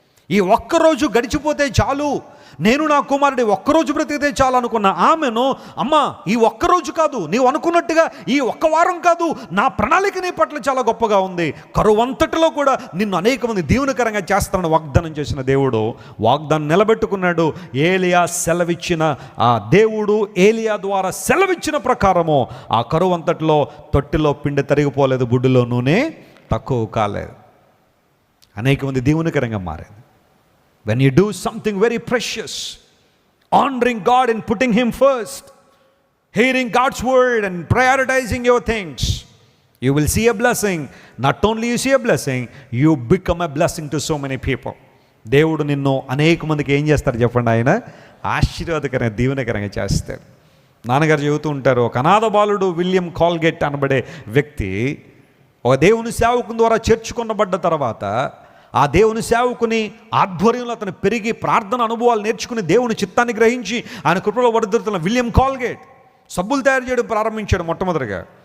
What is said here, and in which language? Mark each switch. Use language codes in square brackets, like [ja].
[te] ఈ ఒక్కరోజు గడిచిపోతే చాలు, నేను నా కుమారుడి ఒక్కరోజు బ్రతికితే చాలు అనుకున్న ఆమెను, అమ్మ ఈ ఒక్కరోజు కాదు, నీవు అనుకున్నట్టుగా ఈ ఒక్క వారం కాదు, నా ప్రణాళిక నీ పట్ల చాలా గొప్పగా ఉంది, కరువు అంతటిలో కూడా నిన్ను అనేక మంది దీవెనకరంగా చేస్తానని వాగ్దానం చేసిన దేవుడు వాగ్దానం నిలబెట్టుకున్నాడు. ఏలియా సెలవిచ్చిన ఆ దేవుడు ఏలియా ద్వారా సెలవిచ్చిన ప్రకారము ఆ కరువు అంతటిలో తొట్టిలో పిండి తరిగిపోలేదు, బుడ్డులో నూనె తక్కువ కాలేదు, అనేక మంది దీవెనకరంగా మారేది. [en] When you do something very precious, honoring God and putting Him first, hearing God's word and prioritizing your things, you will see a blessing. Not only you see a blessing, you become a blessing to so many people. [te] దేవుడు నిన్ను అనేక మందికి ఏం చేస్తారు చెప్పండి? ఆయన ఆశీర్వాదకరంగా దీవెనకరంగా చేస్తాడు. నాన్నగారు చెబుతూ ఉంటారు, ఒక అనాథ బాలుడు విలియం కాల్గేట్ అనబడే వ్యక్తి ఒక దేవుని సేవకుని ద్వారా చేర్చుకొనబడ్డ తర్వాత ఆ దేవుని సేవకుని ఆధ్వర్యంలో అతను పెరిగి ప్రార్థన అనుభవాలు నేర్చుకుని దేవుని చిత్తాన్ని గ్రహించి ఆయన కృపలో వర్ధిల్లుతున్న విలియం కాల్గేట్ సబ్బులు తయారు చేయడం ప్రారంభించాడు మొట్టమొదటిగా.